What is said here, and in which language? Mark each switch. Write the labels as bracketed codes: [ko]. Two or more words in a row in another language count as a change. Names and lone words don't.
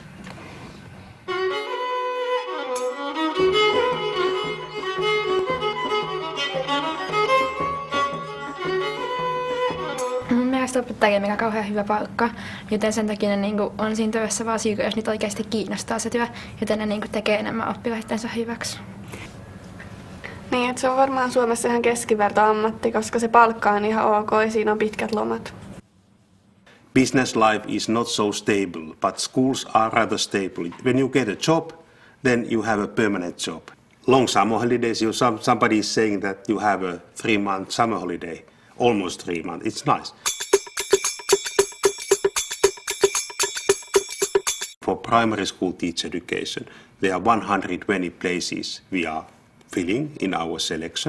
[fi] Mun mielestä opettajille on kauhean hyvä palkka, joten sen takia ne on siinä työssä vaan syy, jos niitä oikeasti kiinnostaa se työ, joten ne tekee enemmän oppilaittensa hyväksi. Niin, että se on varmaan Suomessa ihan keskiverto ammatti, koska se palkka on ihan ok ja siinä on pitkät lomat. [en] Business life is not so stable, but schools are rather stable. When you get a job, then you have a permanent job. Long summer holidays, somebody is saying that you have a 3-month summer holiday. Almost 3 months. It's nice. For primary school teacher education, there are 120 places we are filling in our selection.